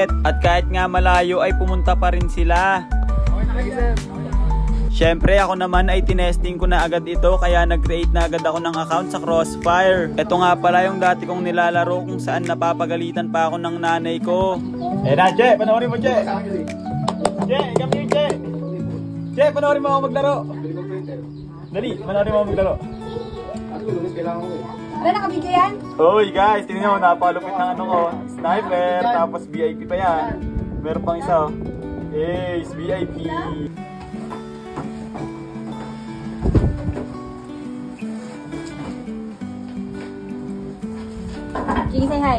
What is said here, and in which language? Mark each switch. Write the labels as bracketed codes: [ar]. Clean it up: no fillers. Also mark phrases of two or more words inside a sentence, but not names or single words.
[tl] At kahit nga malayo ay pumunta pa rin sila. Siyempre ako naman ay tinesting ko na agad ito kaya nag-create na agad ako ng account sa Crossfire. Ito nga pala yung dati kong nilalaro kung saan napapagalitan pa ako ng nanay ko. Eh na, Che! Panoorin mo, [en] Che! Che! Come here, Che! [tl] Che! Panoorin mo ako maglaro! Dali! Panoorin mo ako maglaro! Wala nakabidyo yan? Uy guys! Tingnan mo, napalupit ng ano ko. Sniper! Tapos VIP pa yan. Meron pang isa. [en] Yes! VIP! King, say hi.